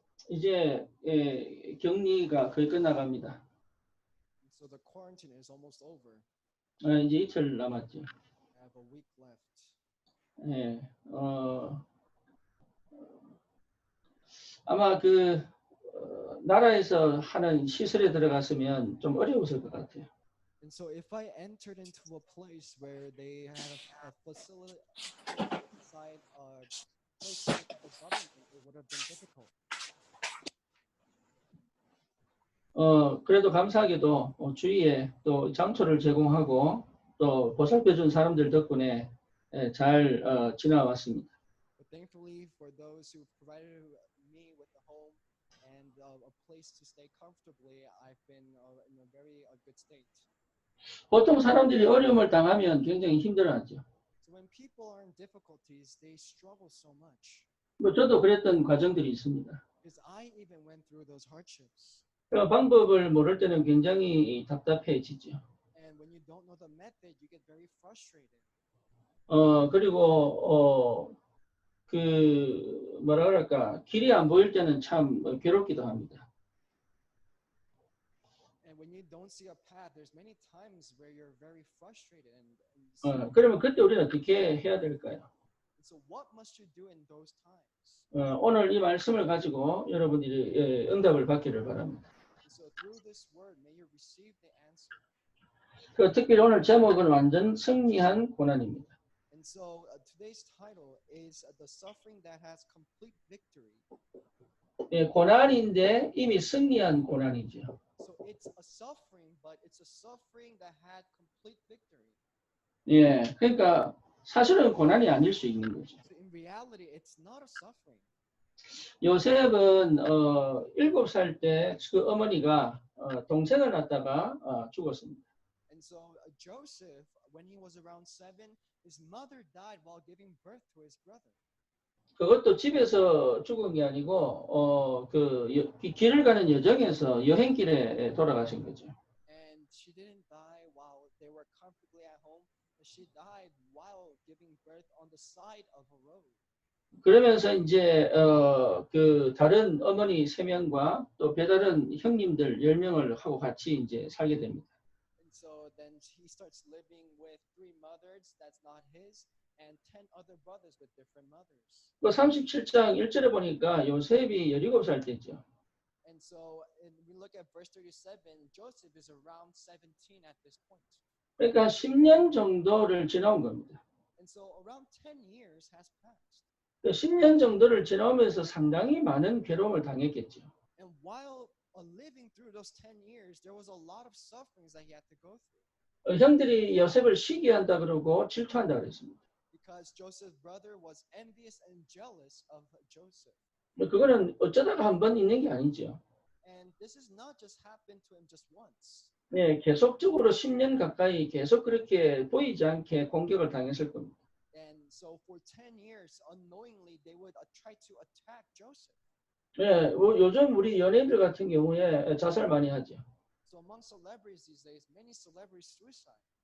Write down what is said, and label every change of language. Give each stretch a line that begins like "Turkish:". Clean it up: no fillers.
Korean: 이제 격리가 거의 끝나갑니다.
English: So the quarantine is almost over.
Korean: 이제 이틀 남았죠.
English: I have a week left.
Korean: 예, 아마 그 나라에서 하는 시설에 들어갔으면 좀 어려웠을 것 같아요.
English: And so if I entered into a place where they have a facility inside a place like the government, it would have been difficult.
Korean: 그래도 감사하게도 주위에 또 장소를 제공하고 또 보살펴준 사람들 덕분에 잘 지나왔습니다.
English: But thankfully for those who provided me with a home and a place to stay comfortably, I've been in a very good state.
Korean: 보통 사람들이 어려움을 당하면 굉장히 힘들어하죠.
English: So when people are in difficulties, they struggle so much.
Korean: 뭐 저도 그랬던 과정들이 있습니다.
English: Because I even went through those hardships.
Korean: 방법을 모를 때는 굉장히 답답해지죠.
English: And when you don't know the method, you get very frustrated.
Korean: 그리고 그 뭐라 그럴까 길이 안 보일 때는 참 괴롭기도 합니다.
English: And when you don't see a path, there's many times where you're very frustrated and
Korean: 그러면 그때 우리는 어떻게 해야 될까요?
English: so what must you do in those times?
Korean: 오늘 이 말씀을 가지고 여러분들이 응답을 받기를 바랍니다.
English: So through this word, may you receive the answer.
Korean: 특별히 오늘 제목은 완전 승리한 고난입니다.
English: And so today's title is the suffering that has complete victory.
Korean: 고난인데 이미 승리한 고난이죠.
English: So it's a suffering, but it's a suffering that had complete victory.
Korean: 그러니까 사실은 고난이 아닐 수 있는 거죠.
English: So in reality, it's not a suffering.
Korean: 요셉은 7살 때 그 어머니가 동생을 낳다가 죽었습니다.
English: And so Joseph, when he was around 7, his mother died while giving birth to his brother.
Korean: 그것도 집에서 죽은 게 아니고 길을 가는 여정에서 여행길에 돌아가신 거죠.
English: And she didn't die while they were comfortably at home. She died while giving birth on the side of a road.
Korean: 그러면서 이제 그 다른 어머니 3명과 또 배다른 형님들 10명을 하고 같이 이제 살게 됩니다.
English: And so then he starts living with 3 mothers that's not his and 10 other brothers with different mothers.
Korean: 그 37장 1절에 보니까 요셉이 17살 때죠.
English: And so we look at verse 37, Joseph is around 17 at this point.
Korean: 그러니까 10년 정도를 지나온 겁니다.
English: And so around 10 years has passed.
Korean: 10년 정도를 지나오면서 상당히 많은 괴로움을 당했겠죠.
English: And while living through those 10 years, there was a lot of sufferings that he had to go through.
Korean: 형들이 요셉을 시기한다 그러고 질투한다 그랬습니다.
English: Because Joseph's brother was envious and jealous of Joseph.
Korean: 그거는 어쩌다가 한 번 있는 게 아니죠.
English: And this is not just happened to him just once.
Korean: 계속적으로 10년 가까이 계속 그렇게 보이지 않게 공격을 당했을 겁니다.
English: And so for 10 years, unknowingly, they would try to attack Joseph.
Korean: 요즘 우리 연예인들 같은 경우에 자살 많이 하죠.
English: So among celebrities these days, many celebrities suicide.